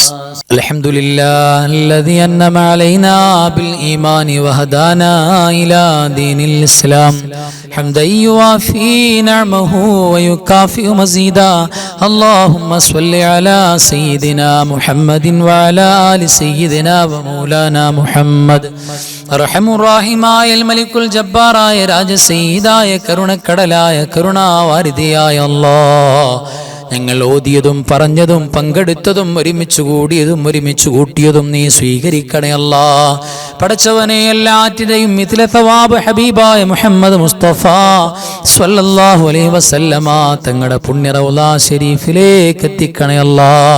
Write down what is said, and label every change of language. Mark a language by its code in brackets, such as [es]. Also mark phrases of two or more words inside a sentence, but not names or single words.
[ar] الحمد لله الذي أنعم علينا بالإيمان وهدانا إلى دين الإسلام حمدا يوافي نعمه ويكافئ مزيدا. اللهم صل على سيدنا محمد وعلى آل سيدنا ومولانا محمد. [ml] റഹമുറാഹിമായ മലിക്കുൽ ജബ്ബാറായ രാജസയ്യിദായ കരുണക്കടലായ കരുണാവാരിധിയായ അല്ലാഹ്, ഞങ്ങൾ ഓതിയതും പറഞ്ഞതും പങ്കെടുത്തതും ഒരുമിച്ച് കൂടിയതും ഒരുമിച്ച് കൂട്ടിയതും നീ സ്വീകരിക്കണേ അല്ലാഹ്. പടച്ചവനെ എല്ലാറ്റിനെയും മിഥില തവാബ് ഹബീബായ മുഹമ്മദ് മുസ്തഫ [ar] صلى الله عليه وسلم [ml] തങ്ങളുടെ പുണ്യ റൗള ശരീഫിലേക്ക് എത്തിക്കണേ അല്ലാഹ്.